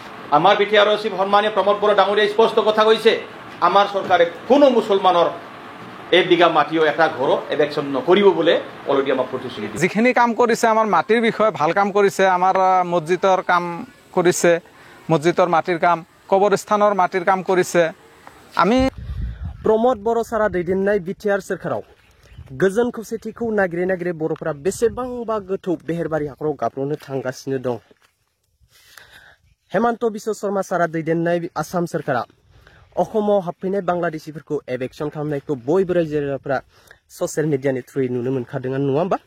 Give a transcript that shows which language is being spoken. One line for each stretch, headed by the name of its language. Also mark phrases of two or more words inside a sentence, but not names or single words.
Assamese: আমাৰ বিটিআৰ চিফ সন্মানীয় প্ৰমোদ বড়ো ডাঙৰীয়াই স্পষ্ট কথা কৈছে, আমাৰ চৰকাৰে কোনো মুছলমানৰ এক বিঘা মাটিও এটা ঘৰো এভেকশ্যন নকৰিব বোলে অলৰেডি আমাক প্ৰতিশ্ৰুতি দিছে। যিখিনি কাম কৰিছে আমাৰ মাটিৰ বিষয়ে ভাল কাম কৰিছে, আমাৰ মছজিদৰ কাম কৰিছে, মছজিদৰ মাটিৰ কাম, কবৰস্থানৰ মাটিৰ কাম কৰিছে। আমি
Bodo: प्रमोद बर' सारा दैदेननाय बिटिआर सोरखाराव गोजोन खौसेथिखौ नागिरै नागिरै बर'फोरा बेसेबांबा गोथौ बेहेरबारि हाखराव गाब्र'नो थांगासिनो दं। हेमन्त बिश्व शर्मा सारा दैदेननाय आसाम सोरखारा अखमाव हाबफैनाय बांलादेशिफोरखौ एभेक्सन खालामनायखौ बयबो रायजो राजाफोरा
English: social mediaनि
Bodo: थ्रुयै नुनो मोनखादोंआनो नङा होमबा?